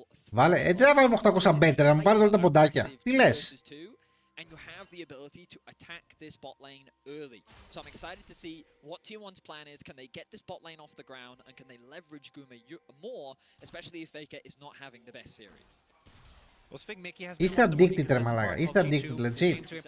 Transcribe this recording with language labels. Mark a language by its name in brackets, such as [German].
[Greek] Βάλε, τι θα βάλουμε 800 better, να μου πάρετε όλα τα ποντάκια. Τι λες. [English] And you have the ability to attack this bot lane early. So I'm excited to see what T1's plan is. Can they get this bot lane off the ground and can they leverage Guma more, especially if Faker is not having the best series. [Greek] Είστε addicted ρε μαλάκα, είστε addicted, legit.